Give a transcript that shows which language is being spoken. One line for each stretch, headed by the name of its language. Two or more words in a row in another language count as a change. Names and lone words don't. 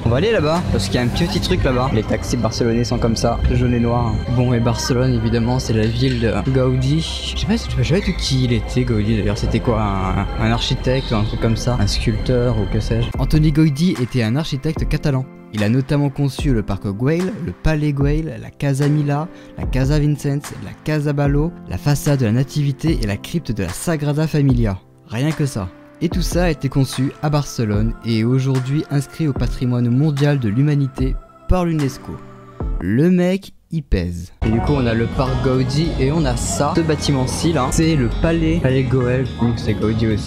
French: On va aller là-bas parce qu'il y a un petit truc là-bas. Les taxis barcelonais sont comme ça, jaune et noir. Bon, et Barcelone évidemment c'est la ville de Gaudi. Je sais pas du qui il était Gaudi d'ailleurs. C'était quoi, un architecte ou un truc comme ça, un sculpteur ou que sais-je. Antoni Gaudi était un architecte catalan. Il a notamment conçu le parc Güell, le palais Güell, la Casa Mila, la Casa Vicens, la Casa Ballo, la façade de la Nativité et la crypte de la Sagrada Familia. Rien que ça. Et tout ça a été conçu à Barcelone et est aujourd'hui inscrit au patrimoine mondial de l'humanité par l'UNESCO. Le mec, il pèse. Et du coup on a le parc Gaudi et on a ça, ce bâtiment-ci là, c'est le palais Güell, donc c'est Gaudi aussi.